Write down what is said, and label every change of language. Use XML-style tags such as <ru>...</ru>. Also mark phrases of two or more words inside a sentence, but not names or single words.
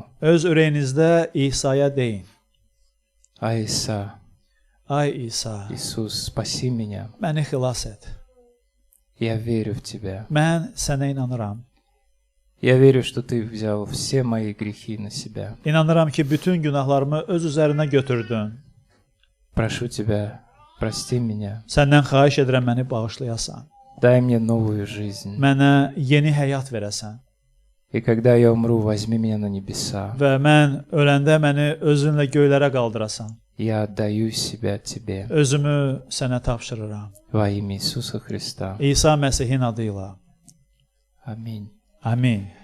<az>Öz ürəyinizdə İsa'ya deyin.</az> <ru>«Ай, Иса,</ru> <az>Ay İsa,</az> <ru>Иисус, спаси меня.</ru> <az>məni xilas et.</az> <ru>Я верю в Тебя.</ru> <az>Mən sənə inanıram.</az> <ru>Я верю, что Ты взял все мои грехи на себя.</ru> <az>İnanıram ki, bütün günahlarımı öz üzərinə götürdün.</az> <ru>Прошу Тебя, прости меня.</ru> <az>Səndən xahiş edirəm məni bağışlayasan.</az> <ru>Дай мне новую жизнь.</ru> <az>Mənə yeni həyat verəsən.</az> <ru>И когда я умру, возьми меня на небеса.</ru> <az>Və mən öləndə məni özünlə göylərə qaldırasan.</az> <ru>Я отдаю себя Тебе.</ru> <az>Özümü sənə tapşırıram.</az> <ru>Во имя Иисуса Христа.</ru> <az>İsa Məsihin adı ilə.</az> <ru>Аминь.</ru> <az>Amin.</az>